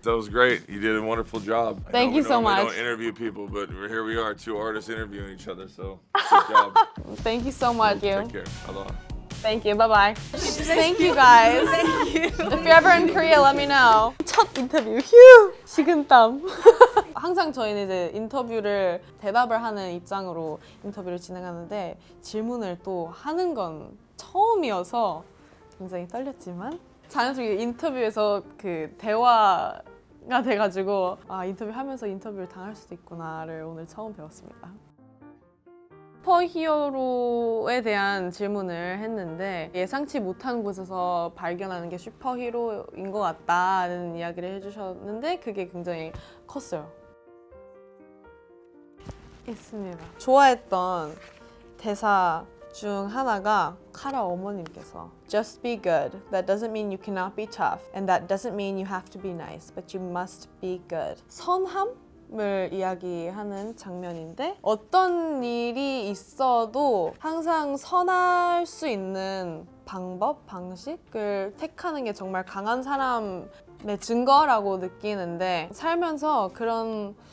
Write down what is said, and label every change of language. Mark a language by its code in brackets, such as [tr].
[en] That was great. You did a wonderful job. Thank you so much. We don't interview people, but here we are, 2 artists interviewing each other. So good job. Thank you so much. Take care. Aloha. Thank you. Bye-bye. Thank you guys. Thank you. If you're ever in Korea, let me know. [ko] 첫 인터뷰. 휴! 식은땀. 항상 저희는 이제 인터뷰를 대답을 하는 입장으로 인터뷰를 진행하는데 질문을 또 하는 건 처음이어서 굉장히 떨렸지만 자연스럽게 인터뷰에서 그 대화가 돼가지고 인터뷰하면서 인터뷰를 당할 수도 있구나를 오늘 처음 배웠습니다. 슈퍼히어로에 대한 질문을 했는데 예상치 못한 곳에서 발견하는 게 슈퍼히어로인 것 같다는 이야기를 해주셨는데 그게 굉장히 컸어요. 있습니다. 좋아했던 대사 중 하나가 카라 어머님께서 [en] Just be good. That doesn't mean you cannot be tough. And that doesn't mean you have to be nice. But you must be good. [ko] 선함을 이야기하는 장면인데 어떤 일이 있어도 항상 선할 수 있는 방법, 방식을 택하는 게 정말 강한 사람의 증거라고 느끼는데 살면서 그런